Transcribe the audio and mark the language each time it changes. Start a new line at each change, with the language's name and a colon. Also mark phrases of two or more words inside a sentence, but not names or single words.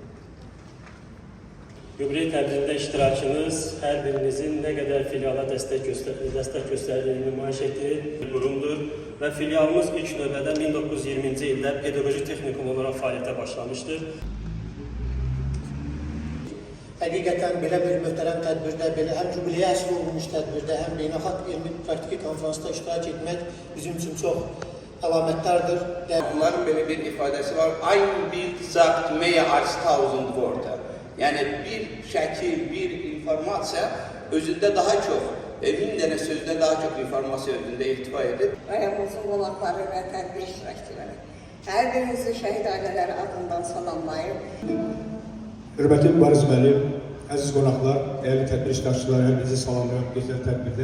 Azerbaijani: Yubiley tədbirində iştirakınız hər birinizin nə qədər filiala dəstək göstərdiyini nümayiş etdirir qurumdur və filialımız ilk növbədə 1920-ci ildə pedaqoji texnikum olaraq fəaliyyətə başlamışdır. Həqiqətən belə bir möhtərəm tədbirdə, belə həm jubileyə əsr olunmuş tədbirdə, həm beynəlxalq elmi praktiki konferansda iştirak etmək bizim üçün çox əlamətdardır. Onların belə bir ifadəsi var,
German: ein Bild sagt mehr als 1000 Worte.
Azerbaijani: Yəni bir şəkil, bir informasiya özündə daha çox, 1000 dənə sözdə daha çox informasiya özündə ihtiva edir. Rayonumuzun qonaqları və tədbir iştirakçıları. Hər birinizi şəhid ailələri adından salamlayır. Hörmətli Mübariz müəllim, əziz qonaqlar, dəyərli tədbir iştirakçıları, hər birinizi salamlayıram gözəl tədbirdə.